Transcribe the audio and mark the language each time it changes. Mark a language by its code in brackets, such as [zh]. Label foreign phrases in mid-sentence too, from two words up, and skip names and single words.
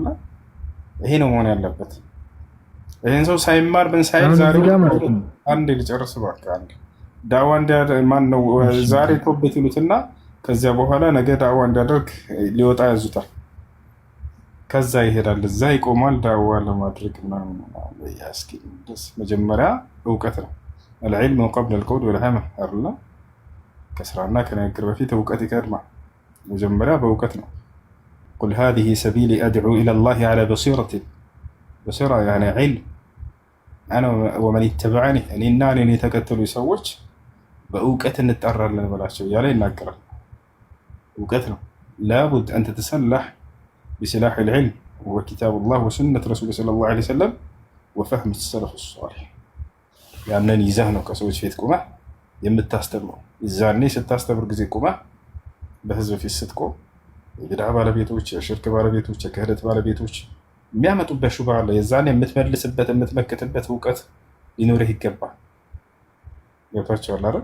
[am] ይሄ ነው መሆን ያለበት። ይሄን ሰው ሳይማር ምን ሳይል ዛሬ አንዴ ልጨርስ በቃ አንዴ ዳዕዋ ማን ነው ዛሬ ቶበት ይሉትና ከዚያ በኋላ ነገ ዳዕዋ እንዲያደርግ ሊወጣ ያዙታል። ከዛ ይሄዳል፣ እዛ ይቆማል ዳዕዋ ለማድረግ ምናምን። መጀመሪያ እውቀት ነው። [ar] العلم قبل القول والعمل [am] አይደል? ከስራና ከንግግር በፊት እውቀት ይቀድማል። መጀመሪያ በእውቀት ነው። [ar] قل هذه سبيلي أدعو إلى الله على بصيرة يعني علم أنا ومن اتبعني [am] እኔና እኔን የተከተሉ ሰዎች በእውቀት እንጠራለን ብላቸው እያለ ይናገራል። እውቀት ነው። [ar] لابد أن تتسلح بسلاح العلم هو كتاب الله وسنة رسوله صلى الله عليه وسلم وفهم السلف الصالح [am] ያንን ይዘህ ነው ከሰዎች ፊት ቁመህ የምታስተምረው። እዛኔ ስታስተምር ጊዜ ቁመህ በህዝብ ፊት ስትቆም የቢድዓ ባለቤቶች፣ የሽርክ ባለቤቶች፣ የክህደት ባለቤቶች የሚያመጡበት ሹብሃ አለ። የዛኔ የምትመልስበት የምትመክትበት እውቀት ሊኖርህ ይገባል። ገብቷቸዋል አይደል?